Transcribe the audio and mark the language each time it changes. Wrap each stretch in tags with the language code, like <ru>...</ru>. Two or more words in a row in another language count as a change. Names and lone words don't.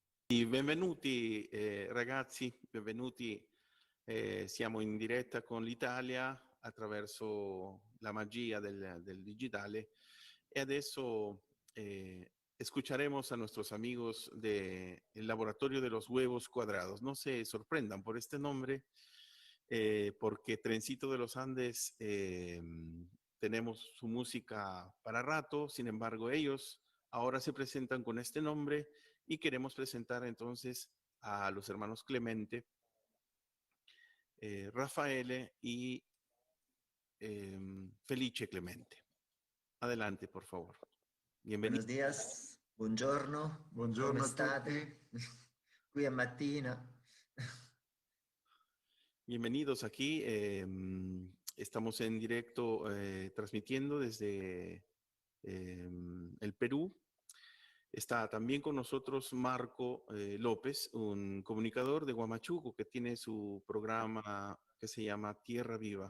<it>Benvenuti ragazzi, benvenuti. Siamo in diretta con l'Italia attraverso la magia del digitale y adesso</it> <es>escucharemos a nuestros amigos del Laboratorio de los Huevos Cuadrados. No se sorprendan por este nombre, porque Trencito de los Andes tenemos su música para rato, sin embargo ellos ahora se presentan con este nombre y queremos presentar entonces a los hermanos Clemente, Rafaele y Felice Clemente. Adelante, por favor. Bienvenido. Buenos días,</es> <it>buongiorno, Buongiorno come a state? Qui è mattina.</it> <es>Bienvenidos aquí. Estamos en directo transmitiendo desde el Perú. Está también con nosotros Marco López, un comunicador de Huamachuco que tiene su programa que se llama Tierra Viva.</es>